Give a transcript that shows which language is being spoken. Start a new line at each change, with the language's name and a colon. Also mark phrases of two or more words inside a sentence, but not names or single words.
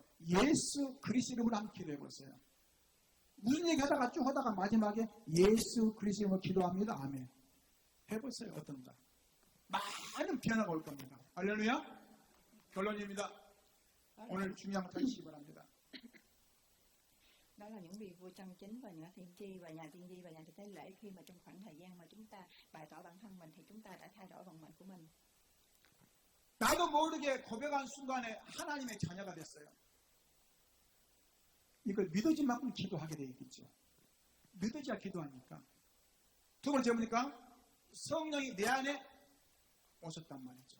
Korean: 예수 그리스도로 한번 기도해 보세요. 무슨 얘기 하다가 쭉 하다가 마지막에 예수 그리스도로 기도합니다. 아멘. 해보세요. 어떤가? 많은 변화가 올 겁니다. 할렐루야. 결론입니다. 오늘 중요한 거 하시기 바랍니다.
Vietnamese: Đó là những vị vua chân chính và nhà tiên tri và nhà tiên tri và nhà thực tế lễ, khi mà trong khoảng thời gian mà chúng ta bày tỏ bản thân mình thì chúng ta đã thay đổi vận mệnh của mình.
Korean: 나도 모르게 고백한 순간에 하나님의 자녀가 됐어요. 이걸 믿어진 만큼 기도하게 되겠죠. 믿어져야 기도하니까. 두 번째 뭡니까? 성령이 내 안에 오셨단 말이죠.